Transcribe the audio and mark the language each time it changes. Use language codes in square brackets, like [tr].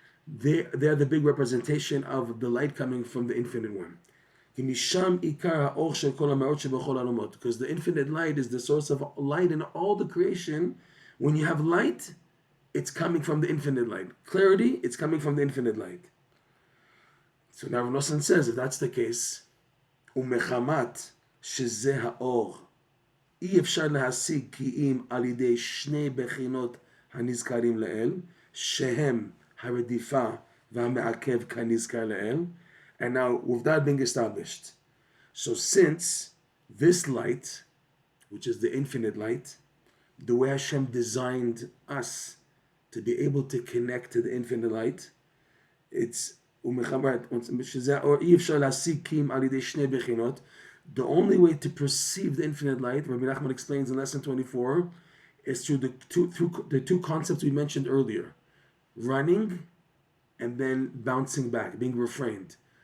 [en] They're the big representation of the light coming from the infinite one. Because the infinite light is the source of light in all the creation. When you have light, it's coming from the infinite light. Clarity, it's coming from the infinite light. [he] So now Rav Nosson says, if that's the case, umechamat shezeh haor, אי אפשר להשיג כי אם על ידי שני בחינות הנזכרים לאל, שהם הרדיפה והמעכב כנזכר לאל. [en] And now, with that being established, so since this light, which is the infinite light, the way Hashem designed us to be able to connect to the infinite light, it's the only way to perceive the infinite light, Rabbi Nachman explains in lesson 24, is through the two concepts we mentioned earlier: running and then bouncing back, being refrained.